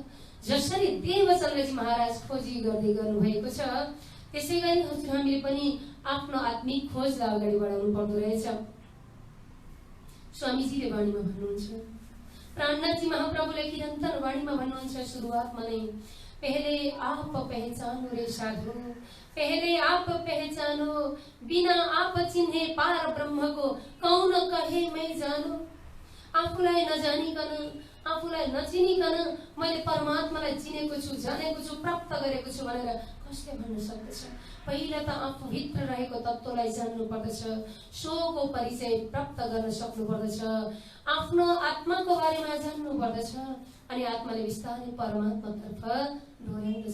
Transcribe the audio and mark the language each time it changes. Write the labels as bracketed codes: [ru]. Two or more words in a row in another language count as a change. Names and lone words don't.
[ne] जसरी देवचन्द्रजी महाराज खोजी गर्दै गर्नु भएको छ, त्यसै गरी हजुर हामीले पनि आफ्नो आत्मिक खोजलाई अगाडि बढाउनु पर्दो रहेछ। स्वामीजीले वाणीमा भन्नुहुन्छ, प्राणनाथजी महाप्रभुले निरन्तर वाणीमा भन्नुहुन्छ सुरुवातमा नै, [hi] पहले आप पहचानो रे साधु, पहले आप पहचानो, बिना आप चिन्हे पार ब्रह्म को कौन कहे मैं जानो। [ne] आफूलाई नजानिकन, आफूलाई नचिनिकन मैले परमात्मालाई चिनेको छु, जानेको छु, प्राप्त गरेको छु भनेर कसले भन्न सक्दछ? पहिला त आफूभित्र रहेको तत्त्वलाई जान्नु पर्दछ, स्वको परिचय प्राप्त गर्न सक्नु पर्दछ, आफ्नो आत्माको बारेमा जान्नु पर्दछ, अनि आत्माले बिस्तारै परमात्मातर्फ डोर्याउँदछ।